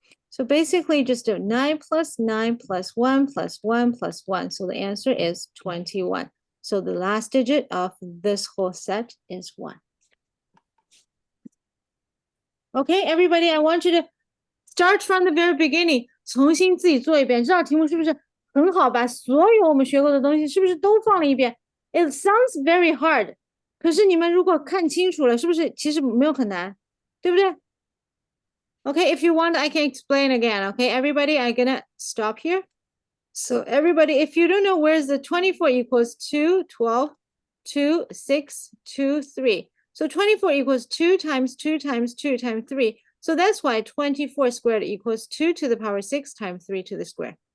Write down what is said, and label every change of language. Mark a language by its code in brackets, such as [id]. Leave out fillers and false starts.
[en] So basically just do 9 plus 9 plus 1 plus 1 plus 1. So the answer is 21. So the last digit of this whole set is 1. Okay, everybody, I want you to start from the very beginning. [zh] 重新自己做一遍，这道题目是不是很好？把所有我们学过的东西是不是都放了一遍 ？ [en] It sounds very hard， [zh] 可是你们如果看清楚了，是不是其实没有很难，对不对 ？ [en] Okay, if you want, I can explain again. Okay, everybody, I'm gonna stop here. So everybody, if you don't know where's the 24 equals 2, 12, 2, 6, 2, 3. So 24 equals 2 times 2 times 2 times 3. So that's why 24 squared equals 2 to the power 6 times 3 to the square.